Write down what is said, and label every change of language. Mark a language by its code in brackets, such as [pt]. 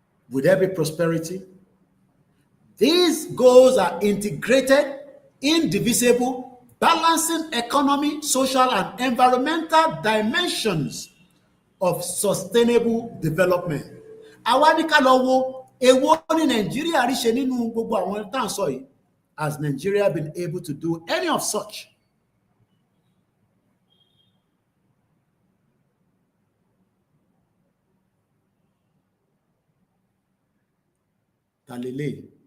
[en] Would there be prosperity? These goals are integrated, indivisible, balancing economy, social, and environmental dimensions of sustainable development. [yo] Àwa ní ká lọ wo èwo ní Nàìjíríà rí ṣe nínú gbogbo àwọn tá à ń sọ yìí. [en] Has Nigeria been able to do any of such? Talele.